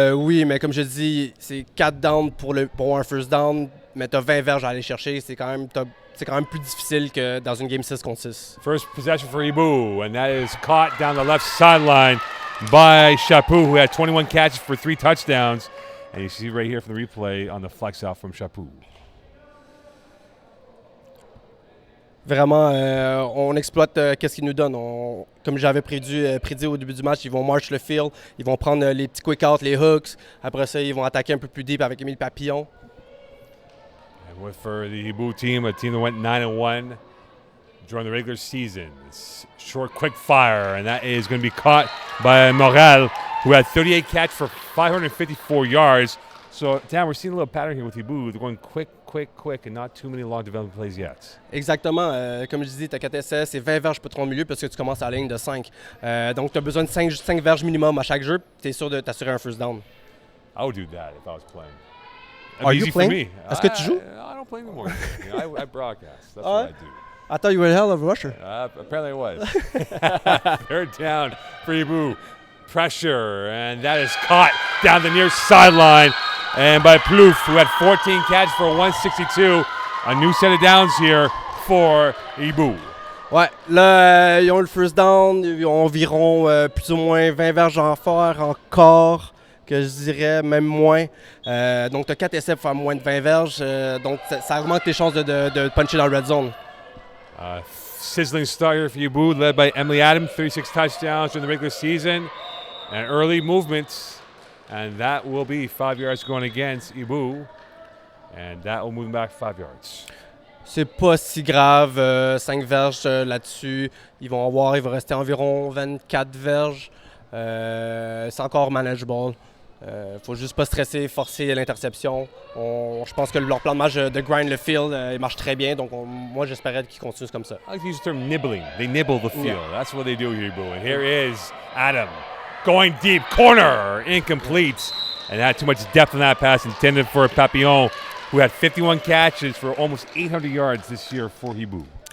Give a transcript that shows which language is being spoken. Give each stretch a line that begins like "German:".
French: Oui, mais comme je dis, c'est 4 downs pour un first down, mais tu as 20 verges à aller chercher. C'est quand même plus difficile que dans une game 6 contre 6.
English: First possession for Hiboux, and that is caught down the left sideline by Chaput, who had 21 catches for 3 touchdowns. And you see right here from the replay on the flex out from Chaput.
French: Vraiment, on exploite qu'est-ce qu'ils nous donnent. Comme j'avais prédit au début du match, ils vont march le field, ils vont prendre les petits quick outs, les hooks. Après ça, ils vont attaquer un peu plus deep avec Émile Papillon.
English: And for the Hiboux team, a team that went 9-1 during the regular season. It's short, quick fire, and that is going to be caught by Montreal, who had 38 catches for 554 yards. So, Dan, we're seeing a little pattern here with Hiboux. They're going quick, and not too many long development plays yet.
French: Exactement. Comme je disais, tu as 4 essais, c'est 20 verges pour ton milieu parce que tu commences à la ligne de 5. Donc, tu as besoin de 5 verges minimum à chaque jeu. Tu es sûr de t'assurer un first down.
English: I would do that if I was playing. Are you playing?
French: Est-ce que tu joues?
English: I don't play anymore. I broadcast. That's what I do. I thought you were a hell of a rusher. Apparently I was. Third down for Hiboux. Pressure, and that is caught down the near sideline and by Plouffe, who had 14 catches for 162. A new set of downs here for Hiboux.
French: Ouais, là, ils ont le first down, ils ont environ plus ou moins 20 verges en faire encore, que je dirais, même moins. Donc, tu as 4 essais pour faire moins de 20 verges, donc ça augmente tes chances de puncher dans le red zone.
English: Sizzling start here for Hiboux, led by Emily Adams, 36 touchdowns during the regular season, and early movements, and that will be 5 yards going against Hiboux, and that will move them back 5 yards.
French: C'est pas si grave, 5 verges là-dessus. Il va rester environ 24 verges. C'est encore manageable. Faut juste pas stresser, forcer l'interception. Je pense que leur plan de match de grind le field, il marche très bien. Donc moi, j'espérais qu'ils continuent comme ça.
English: I like to use the term nibbling. They nibble the field. Yeah. That's what they do here, Hiboux. And here is Adam going deep, corner, incomplete. And had too much depth in that pass intended for Papillon, who had 51 catches for almost 800 yards this year for Hiboux.